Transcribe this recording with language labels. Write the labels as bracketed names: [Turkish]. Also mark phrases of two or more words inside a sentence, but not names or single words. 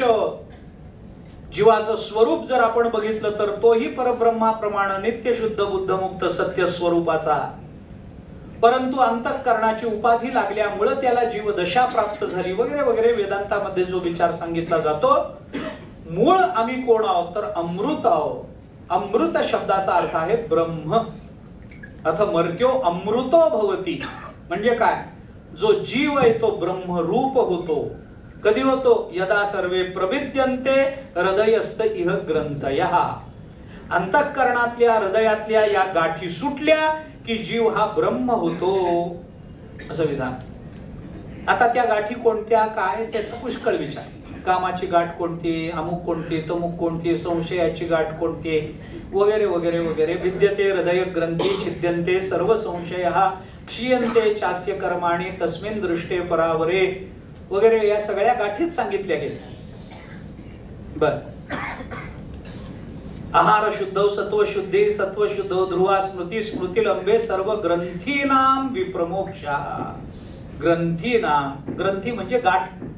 [Marathi] जीवाचं स्वरूप जर आपण बघितलं तर तोही परब्रह्माप्रमाणे नित्य शुद्ध बुद्ध मुक्त सत्य स्वरूपाचा, परंतु अंतःकरणाची उपाधी लागल्यामुळे त्याला जीवदशा प्राप्त झाली वगैरे वगैरे. वेदांतामध्ये जो विचार सांगितला जातो, मूळ आम्ही कोण आहोत तर अमृत आहोत. अमृत शब्दाचा अर्थ आहे ब्रह्म. [Sanskrit] अथ मर्त्यो अमृतो भवती, [Marathi] म्हणजे काय, जो जीव आहे तो ब्रह्मरूप होतो. कधी होतो, [Sanskrit] यदा सर्वे प्रविद्यन्ते हृदयस्थ इह ग्रंथयः. [Marathi] अंतःकरणातल्या हृदयातल्या या गाठी सुटल्या की जीव हा ब्रह्म होतो, असं विधान. आता त्या गाठी कोणत्या, काय, त्याचा पुष्कळ विचार. कामाची गाठ कोणती, अमुक कोणती, तमुक कोणती, संशयाची गाठ कोणती, वगैरे वगैरे वगैरे. [Sanskrit] विद्यते हृदय ग्रंथी छिद्यन्ते सर्व संशयः क्षीयन्ते चास्य कर्माणि तस्मिन् दृष्टे परावरे, [Marathi] वगैरे. या सगळ्या गाठीच सांगितल्या गेल्या. बर, आहार शुद्ध, सत्व शुद्धी, [Sanskrit] सत्व शुद्ध ध्रुवा स्मृती, स्मृती लंबे सर्व ग्रंथीनाम विप्रमोक्षा. [Marathi] ग्रंथीनाम, ग्रंथी म्हणजे गाठ.